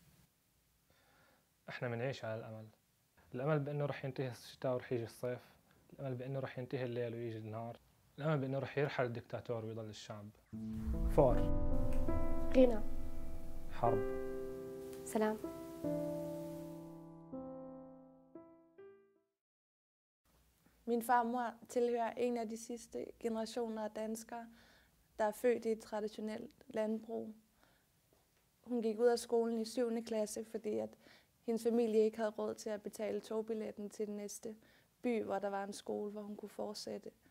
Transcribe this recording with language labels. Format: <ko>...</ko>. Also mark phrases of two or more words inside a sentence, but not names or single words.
<ar>احنا منعيش على الامل، الامل بانه رح ينتهي الشتاء ورح يجي الصيف، الامل بانه رح ينتهي الليل ويجي النهار، الامل بانه رح يرحل الدكتاتور ويضل الشعب. فقر. غنى. حرب. سلام.</ar> <da>Min farmor tilhører en af de sidste generationer af danskere, der er født i et traditionelt landbrug. Hun gik ud af skolen i 7. klasse, fordi at hendes familie ikke havde råd til at betale togbilletten til den næste by, hvor der var en skole, hvor hun kunne fortsætte.</da>